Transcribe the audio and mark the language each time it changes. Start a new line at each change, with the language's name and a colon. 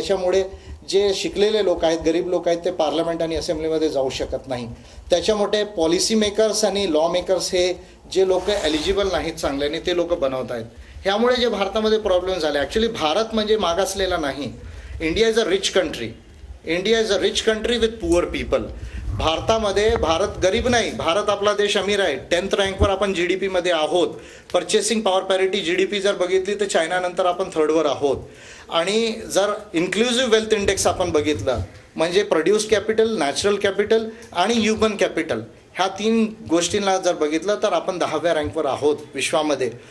Marathi: त्याच्यामुळे जे शिकलेले लोक आहेत, गरीब लोक आहेत, ते पार्लमेंट आणि असेंब्लीमध्ये जाऊ शकत नाही. त्याच्यामुळे पॉलिसी मेकर्स आणि लॉ मेकर्स हे जे लोक एलिजिबल नाहीत चांगल्याने ते लोक बनवत आहेत. ह्यामुळे जे भारतामध्ये प्रॉब्लेम झाले, ॲक्च्युली भारत म्हणजे मागासलेला नाही,
English: India is a rich country. India is a rich country with poor people.
Marathi: भारतामध्ये भारत गरीब नाही, भारत आपला देश अमीर आहे. 10th रँकवर आपण GDP मध्ये आहोत. पर्चेसिंग पॉवर पॅरिटी GDP जर बघितली तर चायनानंतर आपण 3rd आहोत. आणि जर इन्क्लुझिव्ह वेल्थ इंडेक्स आपण बघितलं म्हणजे प्रोड्यूस कॅपिटल, नॅचरल कॅपिटल आणि ह्युमन कॅपिटल, ह्या 3 गोष्टींना जर बघितलं तर आपण 10व्या रँकवर आहोत विश्वामध्ये.